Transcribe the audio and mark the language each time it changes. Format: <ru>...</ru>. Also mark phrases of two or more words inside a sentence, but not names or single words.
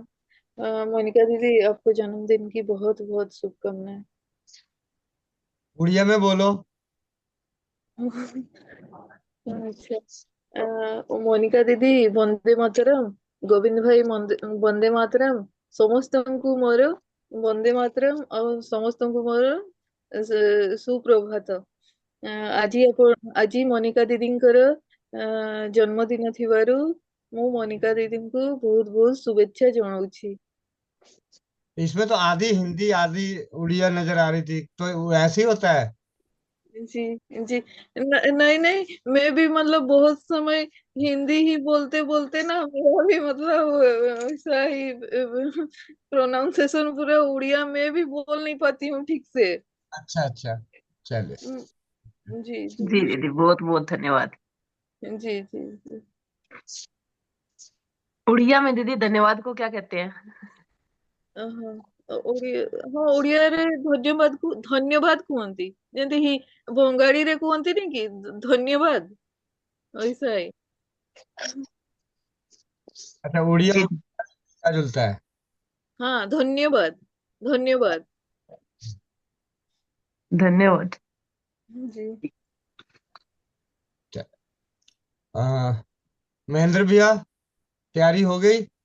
<hi>मोनिका दीदी आपको जन्मदिन की बहुत बहुत शुभकामनाएं। उड़िया में बोलो। अच्छा, मोनिका दिदी वंदे मातरम, गोविंद भाई वंदे मातरम,</hi> <or>ସମସ୍ତଙ୍କୁ ମୋର वंदे मातरम ଆଉ ସମସ୍ତଙ୍କୁ ମୋର ସୁପ୍ରଭାତ। ଆଜି ମୋନିକା ଦିଦିଙ୍କର ଜନ୍ମଦିନ ଥିବାରୁ ମୁଁ ମୋନିକା ଦିଦିଙ୍କୁ ବହୁତ ବହୁତ शुभेच्छा ଜଣାଉଛି।</or> <hi>इसमें तो आधी हिंदी आधी उड़िया नजर आ रही थी, तो ऐसे ही होता है। जी जी, नहीं नहीं, मैं भी मतलब बहुत समय हिंदी ही बोलते बोलते ना, मेरा भी मतलब ऐसा ही प्रोनाउंसिएशन पूरा उड़िया में भी बोल नहीं पाती हूँ ठीक से। अच्छा अच्छा, चलिए। जी जी जी दीदी, बहुत बहुत धन्यवाद। जी जी जी। उड़िया में दीदी धन्यवाद को क्या कहते हैं?</hi> <or>ଓଡ଼ିଆ ହଁ ଓଡ଼ିଆରେ ଧନ୍ୟବାଦ କୁହନ୍ତି ଯେମିତି ବଙ୍ଗାଳୀରେ କୁହନ୍ତିନି କି ଧନ୍ୟବାଦ</or> <hi>वैसा है। अच्छा, उड़िया जी और मिलता जुलता है। हाँ धन्यवाद धन्यवाद धन्यवाद। जी। क्या- महेंद्र भैया, तैयारी हो गई?</hi>